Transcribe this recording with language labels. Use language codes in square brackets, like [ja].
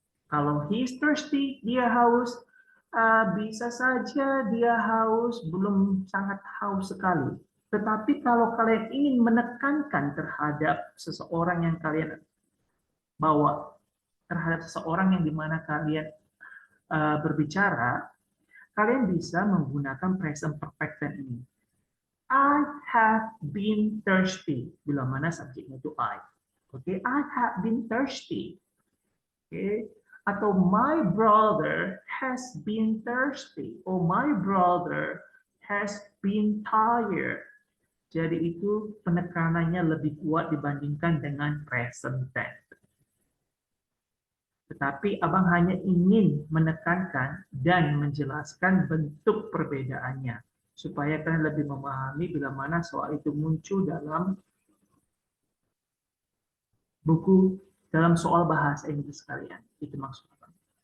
[id] Kalau [en] he's thirsty, [id] dia haus. Bisa saja dia haus, belum sangat haus sekali. Tetapi kalau kalian ingin menekankan terhadap seseorang yang kalian bawa, terhadap seseorang yang dimana kalian berbicara, kalian bisa menggunakan present perfect tense ini. [en] I have been thirsty. [id] Bila mana subjeknya itu I. [en] Oke, I have been thirsty. Oke, atau my brother has been thirsty. Or my brother has been tired. [id] Jadi itu penekanannya lebih kuat dibandingkan dengan present tense. Tetapi abang hanya ingin menekankan dan menjelaskan bentuk perbedaannya supaya kalian lebih memahami bila mana soal itu muncul dalam buku, dalam soal bahasa Inggris kalian. Itu maksud abang.